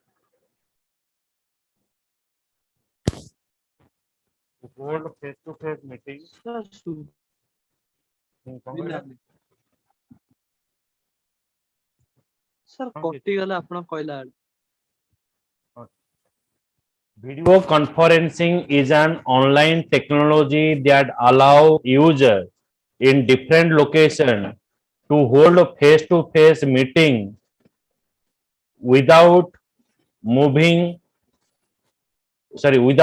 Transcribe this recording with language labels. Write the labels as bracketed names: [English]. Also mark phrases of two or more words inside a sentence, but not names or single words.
[English] Sir, [Odia] ଶୁଭିଲାନି। Sir କଟିଗଲା ଆପଣ କହିଲା ବେଳେ। [English] Video conferencing is an online technology that allow user in different location to hold a face-to-face meeting without moving, sorry,